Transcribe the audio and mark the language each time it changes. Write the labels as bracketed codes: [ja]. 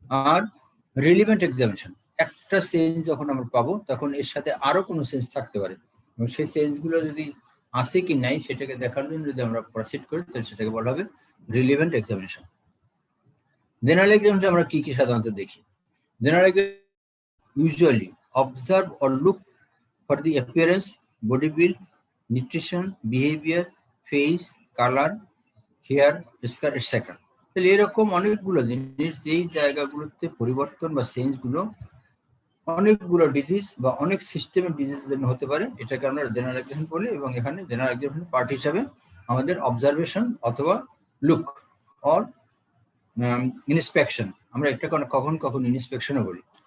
[bn] আর relevant examination, একটা change যখন আমরা পাবো তখন এর সাথে আরো কোনো চেঞ্জ থাকতে পারে এবং সেই চেঞ্জগুলো যদি আছে কি নাই সেটাকে দেখার জন্য যদি আমরা প্রসিড করি তাহলে সেটাকে বলা হবে রিলিভেন্ট এক্সামিনেশন। জেনারেল এক্সামিনেশন আমরা কি কি সাধারণত দেখি? [en] General usually observe or look for the appearance, body build, nutrition, behavior, face, color, hair, scar, etc. [bn] তাহলে এরকম অনেকগুলো জিনিস যেই জায়গাগুলোতে পরিবর্তন বা চেঞ্জ গুলো অনেকগুলো ডিজিজ বা অনেক সিস্টেমের ডিজিজের জন্য হতে পারে, এটাকে আমরা জেনারেল এক্সামিনেশন বলি। এবং এখানে জেনারেল এক্সামিনেশন পার্ট হিসাবে আমাদের অবজারভেশন অথবা লুক অর ইন্সপেকশন, আমরা এটা কখন কখন ইন্সপেকশনও বলি।